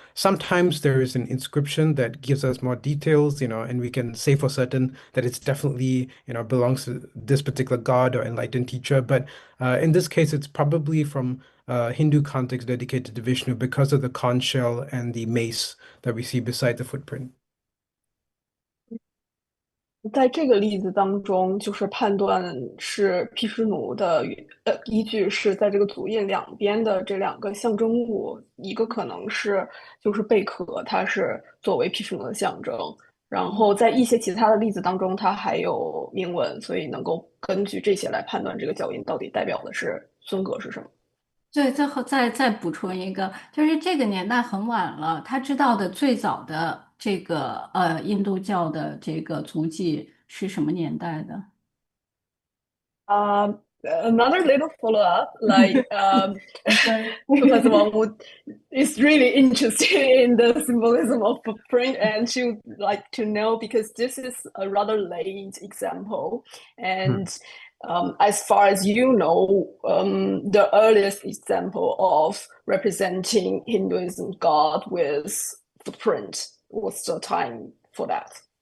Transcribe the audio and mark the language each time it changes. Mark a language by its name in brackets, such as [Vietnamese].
[English] Sometimes there is an inscription that gives us more details, and we can say for certain that it's definitely, belongs to this particular god or enlightened teacher. But in this case, it's probably from Hindu context dedicated to Vishnu because of the conch shell and the mace that we see beside the footprint. [Chinese] 在这个例子当中，就是判断是毗湿奴的依据是在这个足印两边的这两个象征物，一个可能是就是贝壳，它是作为毗湿奴的象征，然后在一些其他的例子当中，它还有铭文，所以能够根据这些来判断这个脚印到底代表的是尊格是什么。对，再补充一个，就是这个年代很晚了，他知道的最早的这个印度教的这个足迹是什么年代的？ [English] Another little follow-up, like Okay. Professor Wang is really interested in the symbolism of footprint, and she would like to know because this is a rather late example, and as far as you know, the earliest example of representing Hinduism god with footprint, what's the time for that?